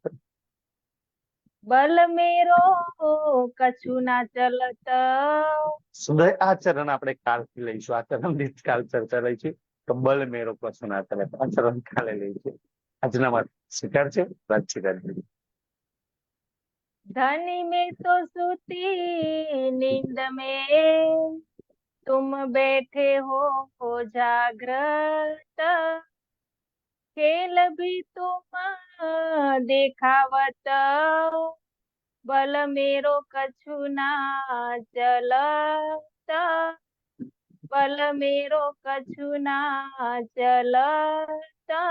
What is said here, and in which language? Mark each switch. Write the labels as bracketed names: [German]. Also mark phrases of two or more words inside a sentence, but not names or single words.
[Hindi] बल मेरो कछु ना चलत. [Gujarati] સુંદર આ ચરણ આપણે કાલથી લઈશું. આ ચરણ ની કાલ ચર્ચા લઈશું. તો બલ મેરો કશું ના ચાલે, આ ચરણ કાલે લઈશું. આજના માટે સ્વીકાર છે રાજ્ય રાજ્ય. [Hindi] धनी में तो सोती नींद में, तुम बैठे हो जागृत, खेल भी तुम देखावत, बल मेरो कछु ना चलत, बल मेरो कछु ना चलत.